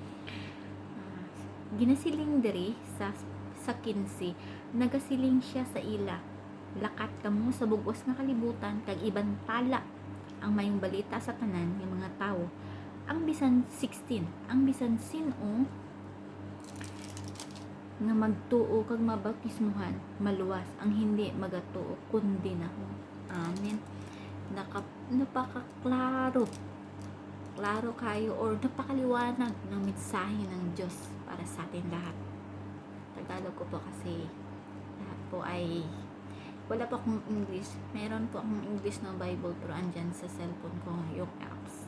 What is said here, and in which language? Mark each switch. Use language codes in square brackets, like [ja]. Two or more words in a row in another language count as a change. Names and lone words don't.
[hil] Ginasiling diri sa 15, nagasiling siya sa ila, lakat kamo sa bugos nga kalibutan kag ibantala ang mayong balita sa tanan ng mga tawo. Ang bisan 16, ang bisan sino nga magtuo kag mabautismuhan maluwas, ang hindi magatuo kundi nahon. Amen. [tl] Napakaklaro kayo or napakaliwanag ng mensahe ng Diyos para sa atin lahat. Tagalog ko po kasi lahat po ay wala po akong English. Meron po akong English na Bible pero andyan sa cellphone ko yung apps.